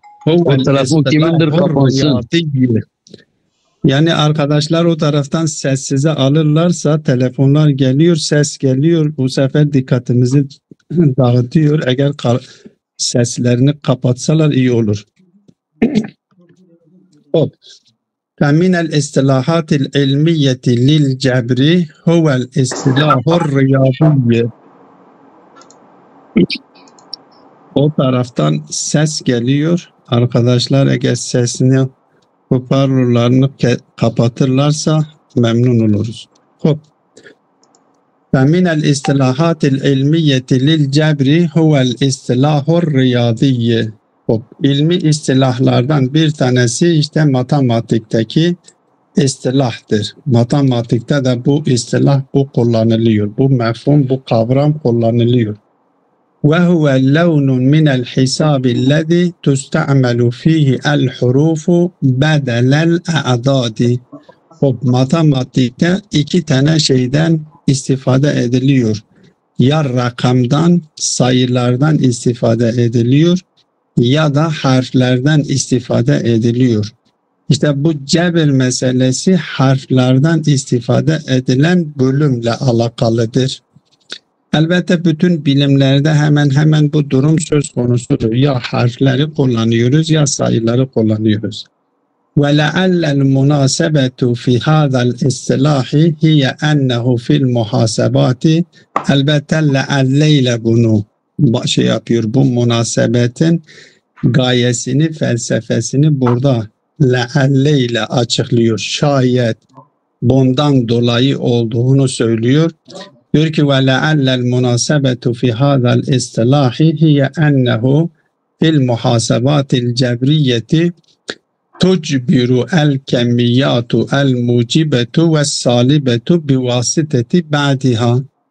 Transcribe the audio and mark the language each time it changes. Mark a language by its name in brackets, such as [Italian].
[Turkish] O telefon kimindir kapansın? Yani arkadaşlar o taraftan sessize alırlarsa telefonlar geliyor, ses geliyor. Bu sefer dikkatimizi dağıtıyor. Eğer seslerini kapatsalar iyi olur. [Arabic] فمن الاصطلاحات العلمية للجبر هو الاصطلاح الرياضي. [Turkish] O taraftan ses geliyor. Arkadaşlar eğer sesini hoparlörlerini kapatırlarsa memnun oluruz. [Arabic] فمن الاصطلاحات العلمية للجبر هو الاصطلاح الرياضي. [Turkish] İlmi istilahlardan bir tanesi işte matematikteki istilahtır. Matematikte de bu istilah kullanılıyor. Bu mefhum, bu kavram kullanılıyor. [Arabic] وهو لون من الحساب الذي تستعمل فيه الحروف بدل الأعداد. [Turkish] Matematikte iki tane şeyden istifade ediliyor. Ya rakamdan, sayılardan istifade ediliyor ya da harflerden istifade ediliyor. İşte bu cebir meselesi harflerden istifade edilen bölümle alakalıdır. Elbette bütün bilimlerde hemen hemen bu durum söz konusudur. Ya harfleri kullanıyoruz ya sayıları kullanıyoruz. [Arabic] وَلَعَلَّ الْمُنَاسَبَةُ فِي هَذَا الْاِسْتِلَاحِ هِيَ أَنَّهُ فِي الْمُحَاسَبَاتِ [Turkish] Elbette le'alle ile bunu yapıyor. Bu münasebetin gayesini, felsefesini burada le'alle ile açıklıyor. Şayet bundan dolayı olduğunu söylüyor. Diyor ki [Arabic] وَلَعَلَّ الْمُنَاسَبَةُ فِي هَذَا الْاِسْتِلَاحِ هِيَ أَنَّهُ فِي الْمُحَاسَبَاتِ الْجَبْرِيَّةِ تُجْبِرُ الْكَمِّيَّاتُ الْمُوجِبَةُ وَالسَّالِبَةُ بِوَاسِطَةِ بَعْدِهَا.